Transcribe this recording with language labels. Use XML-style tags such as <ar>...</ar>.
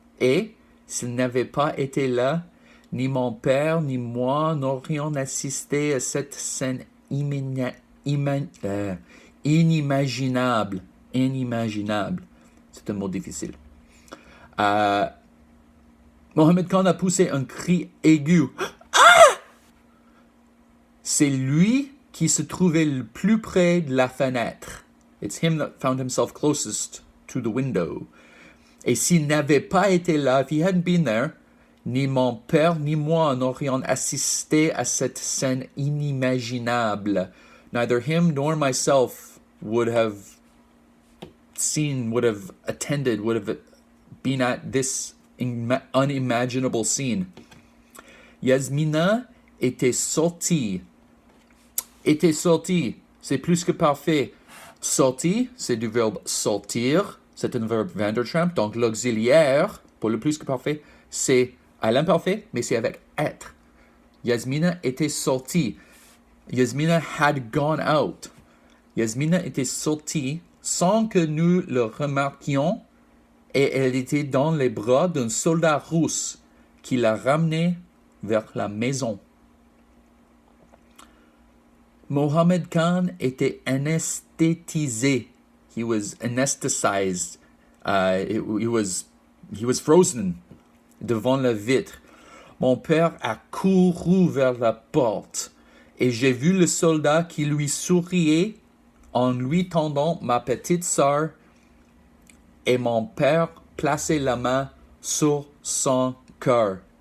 <fr>Et, s'il n'avait pas été là, ni mon père ni moi n'aurions assisté à cette scène inimaginable. Inimaginable. C'est un mot difficile. Mohammed Khan a poussé un cri aigu. Ah! C'est lui qui se trouvait le plus près de la fenêtre.</fr> <en>It's him that found himself closest to the window.</en> <fr>Et s'il n'avait pas été là,</fr> <en>if he hadn't been there,</en> <fr>ni mon père ni moi n'aurions assisté à cette scène inimaginable.</fr> <en>Neither him nor myself would have seen, would have attended, would have been at this unimaginable scene.</en> <fr>Yasmina était sortie. Était sortie, c'est plus que parfait. Sortie, c'est du verbe sortir, c'est un verbe Vandertramp, donc l'auxiliaire, pour le plus que parfait, c'est à l'imparfait, mais c'est avec être. Yasmina était sortie.</fr> <en>Yasmina had gone out.</en> <fr>Yasmina était sortie sans que nous le remarquions et elle était dans les bras d'un soldat russe qui la ramenait vers la maison. Mohammed Khan était anesthétisé.</fr> <en>He was anesthetized. He was frozen</en> <fr>devant la vitre. Mon père a couru vers la porte et j'ai vu le soldat qui lui souriait en lui tendant ma petite sœur et mon père plaçait la main sur son cœur.</fr>